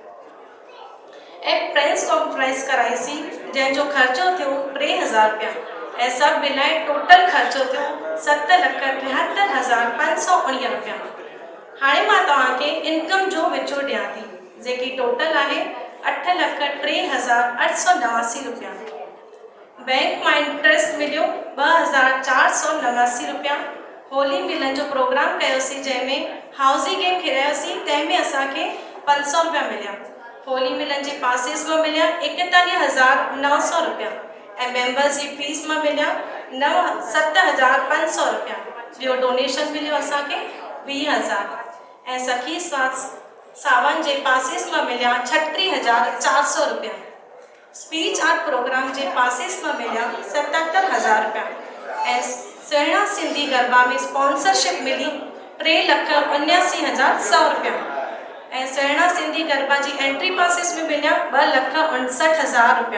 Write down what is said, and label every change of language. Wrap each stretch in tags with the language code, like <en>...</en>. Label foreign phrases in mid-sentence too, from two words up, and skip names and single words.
<sd>ऐं</sd> <en>press conference</en> <sd>कराईसीं जंहिंजो ख़र्चो थियो 3,000 रुपया ऐं सभु मिलाए टोटल ख़र्चो थियो 7,73,519 रुपया। हाणे मां तव्हांखे इनकम जो विचो ॾियां थी, जेकी टोटल आहे 8,03,889 रुपया। बैंक मां इंट्रस्ट मिलियो 2,489 रुपया। होली मिलन जो प्रोग्राम कयोसीं, जंहिंमें</sd> <en>housie game</en> <sd>खेॾायोसीं, तंहिंमें असांखे 500 रुपया मिलिया। होली मिलन जे पासिस में मिलिया 41,900 रुपया ऐं मेंबर्स जी फीस में मिलिया 7,500 रुपया। ॿियो डोनेशन मिलियो असांखे 20,000 ऐं सखी सावन जे पासिस में मिलिया 36,400 रुपया।</sd> <en>speech art program</en> <sd>जे पासिस में मिलिया 77,000 रुपया ऐं सुहिणा सिंधी गरबा में स्पॉन्सरशिप मिली 3,79,100 रुपया ऐं सुहिणा सिंधी गरबा जी एंट्री पासिस में मिलिया 2,59,000 रुपया।</sd>